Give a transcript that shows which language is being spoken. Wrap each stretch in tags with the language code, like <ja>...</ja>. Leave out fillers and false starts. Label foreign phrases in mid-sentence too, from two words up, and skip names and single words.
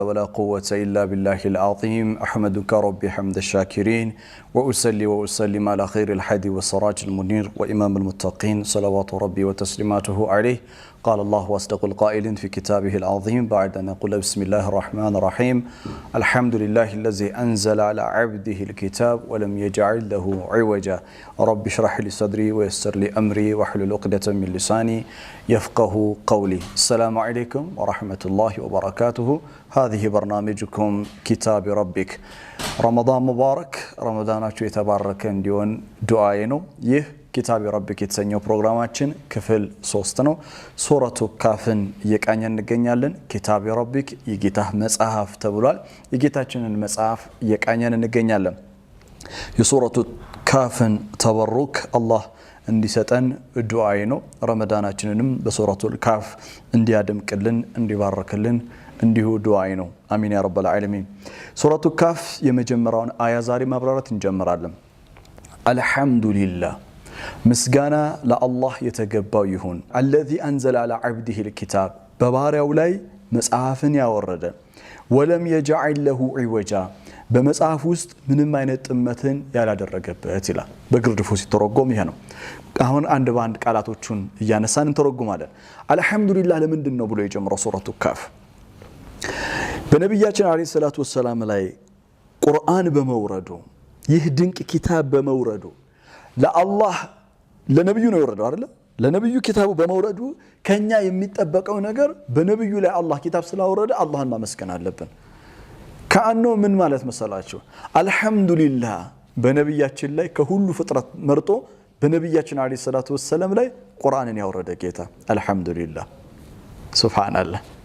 <ar>ولا قوة إلا بالله العظيم أحمدك ربي حمد الشاكرين وأسلي وأسلم على خير الحادي والسراج المنير وإمام المتقين صلوات ربي وتسليماته عليه قال الله وأصدق القائل في كتابه العظيم بعد أن نقول بسم الله الرحمن الرحيم الحمد لله الذي أنزل على عبده الكتاب ولم يجعل له عوجا رب اشرح لي صدري ويسر لي أمري واحلل عقدة من لساني يفقه قولي السلام عليكم ورحمة الله وبركاته هذه برنامجكم كتاب ربك رمضان مبارك</ar> <am>رمضاناችሁ የተባረከ እንዲሆን ዱዓዬ ነው ይህ</am> <ar>كتاب ربك</ar> <am>የተሰኘው ፕሮግራማችን ክፍል 3 ነው ሱረቱ ካፍን እየቃኘን እንገኛለን</am> <ar>كتاب ربك</ar> <am>የጌታህ መጽሐፍ ተብሏል የጌታችንን መጽሐፍ እየቃኘን እንገኛለን የሱረቱ ካፍን ተበሩክ አላህ እንዲሰጠን ዱዓዬ ነው ረመዳናችንንም በሱረቱ ካፍ እንዲያደምቅልን እንዲባርክልን እንዲሁ ዱዓዬ ነው</am> <ar>آمين يا رب العالمين</ar> <am>ሱረቱ ካፍ የመጀመሪያውን አያ ዛሬ ማብራራት እንጀምራለን አልহামዱሊላህ ምስጋና ለአላህ የተገባው ይሁን</am> <ar>الذي انزل على عبده الكتاب</ar> <am>በባሪያው ላይ መጽሐፍን ያወረደ</am> <ar>ولم يجعل له عوجا</ar> <am>በመጽሐፍ ውስጥ ምንም አይነት ጥመትን ያላደረገበት ይላል በግርድፉ ሲተረጎም ይሄ ነው አሁን አንድ ባንድ ቃላቶቹን እያነሳን እንተረጉማለን አልহামዱሊላህ ለምንድን ነው ብሎ የጀመረው ሱረቱ ካፍ በነብያችን</am> <ar>عليه الصلاة والسلام</ar> <am>ላይ ቁርአን በመውረዱ ይህ ድንቅ ኪታብ በመውረዱ ለአላህ ለነብዩ ነው የወረደው አይደል ለነብዩ ኪታቡ በመውረዱ ከኛ የሚጠበቀው ነገር በነብዩ ላይ አላህ ኪታብ ስላወረደ አላህን ማመስገን አለብን ካአኖ ምን ማለት መሰላችሁ አልহামዱሊላህ በነብያችን ላይ ከሁሉ ፍጥረት መርጦ በነብያችን</am> <ar>عليه الصلاة والسلام</ar> <am>ላይ ቁርአንን ያወረደ ጌታ</am> <ar>الحمد لله سبحان الله</ar>